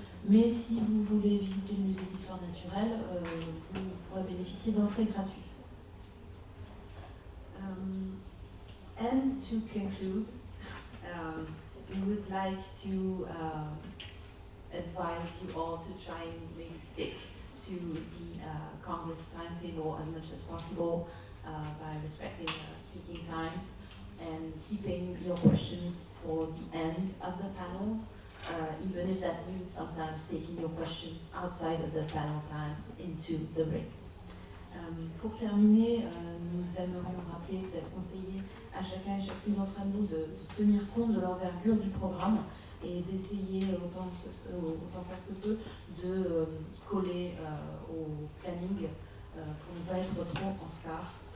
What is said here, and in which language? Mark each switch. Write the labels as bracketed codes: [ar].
[fr] Mais si vous voulez visiter le musée d'histoire naturelle, vous pourrez bénéficier d'entrée gratuite. [en] And to conclude, we would like to advise you all to try and maybe stick to the Congress timetable as much as possible by respecting speaking times and keeping your questions for the end of the panels, even if that means sometimes taking your questions outside of the panel time into the breaks. [fr] Pour terminer, nous aimerions rappeler, peut-être conseiller à chacun et chacune d'entre nous de tenir compte de l'envergure du programme et d'essayer autant faire se peut de coller au planning pour ne pas être trop en retard.